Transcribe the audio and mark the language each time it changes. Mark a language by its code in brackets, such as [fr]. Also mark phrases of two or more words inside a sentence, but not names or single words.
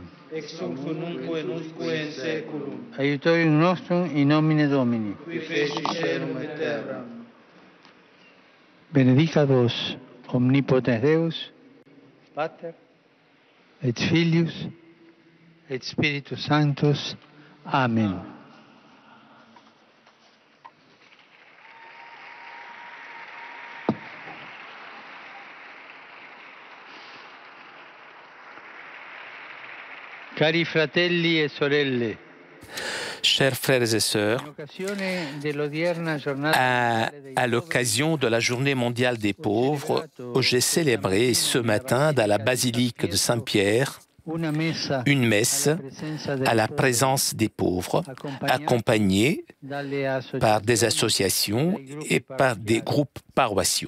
[la] Ex hoc nunc et nunque in saeculum. Aiutorium nostrum in nomine Domini. Qui feci caelum et terram. Benedicat vos omnipotens Deus, Pater et Filius et Spiritus Sanctus. Amen. [it] Cari fratelli e sorelle, [fr] chers frères et sœurs, à l'occasion de la Journée mondiale des pauvres, j'ai célébré ce matin dans la basilique de Saint-Pierre une messe à la présence des pauvres, accompagnée par des associations et par des groupes paroissiaux.